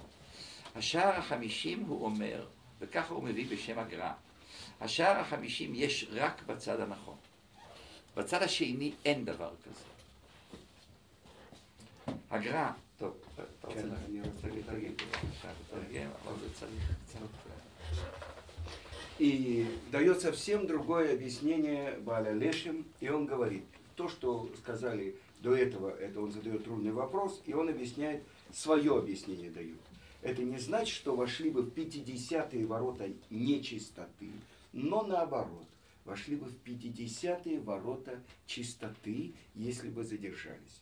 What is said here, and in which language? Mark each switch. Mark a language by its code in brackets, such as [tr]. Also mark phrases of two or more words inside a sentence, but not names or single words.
[he] השער ה50 הוא אומר, וככה הוא מביא בשם הגר"א, השער ה50 יש רק בצד הנכון. בצד השני אין דבר כזה. הגר"א, טוב, אתה רוצה להגיד, אבל זה צריך קצת... [ru] И дает совсем другое объяснение Бааля Лешем, и он говорит, то, что сказали до этого, это он задает трудный вопрос, и он объясняет, свое объяснение дает. Это не значит, что вошли бы в 50-е ворота нечистоты, но наоборот, вошли бы в 50-е ворота чистоты, если бы задержались.